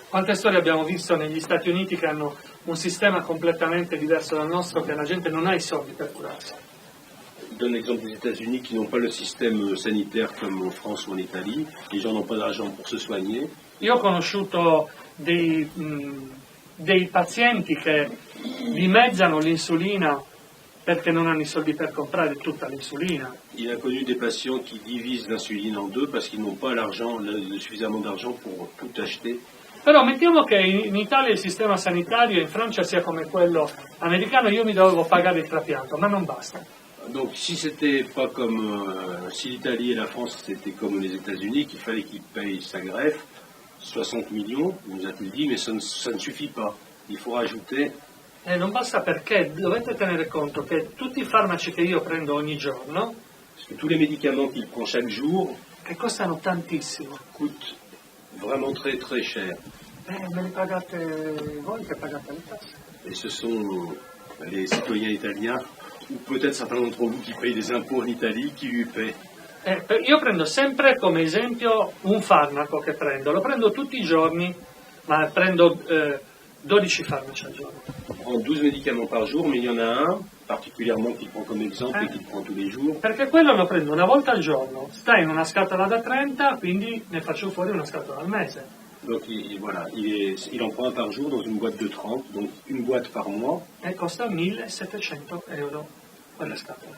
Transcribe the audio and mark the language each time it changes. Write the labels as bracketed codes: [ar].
[it] Quante storie abbiamo visto negli Stati Uniti che hanno un sistema completamente diverso dal nostro, che la gente non ha i soldi per curarsi. [fr] Je donne l'exemple des États-Unis qui n'ont pas le système sanitaire comme en France ou en Italie. Les gens n'ont pas d'argent pour se soigner. [it] Io ho conosciuto dei pazienti che dimezzano l'insulina perché non hanno i soldi per comprare tutta l'insulina. [fr] Il a connu des patients qui divisent l'insuline en deux parce qu'ils n'ont pas suffisamment d'argent pour tout acheter. [it] Però mettiamo che in Italia il sistema sanitario, in Francia sia come quello americano, io mi dovevo pagare il trapianto, ma non basta. [fr] Donc si c'était pas comme si l'Italie et la France c'était comme les États-Unis, qu'il fallait qu'ils payent sa greffe, 60 millions, nous a-t-il dit, mais ça ne suffit pas. Il faut rajouter. [it] Non basta perché dovete tenere conto che tutti i farmaci che io prendo ogni giorno, [fr] Parce que tous les médicaments qu'il prend chaque jour [it] che costano tantissimo, [fr] coûtent vraiment très très cher. [it] me li pagate voi che pagate le tasse. [fr] Et ce sont les citoyens italiens, ou peut-être certains d'entre vous qui payent des impôts en Italie, qui lui paient. [it] Io prendo sempre come esempio un farmaco che lo prendo tutti i giorni, ma prendo 12 farmaci al giorno. [fr] Il prend 12 médicaments par jour, mais il y en a un particulièrement qu'il prend comme exemple et qu'il prend tous les jours. [it] Perché quello lo prendo una volta al giorno, sta in una scatola da 30, quindi ne faccio fuori una scatola al mese. [fr] Donc il en prend un par jour dans une boîte de 30, donc une boîte par mois. [it] E costa 1.700 euro quella scatola.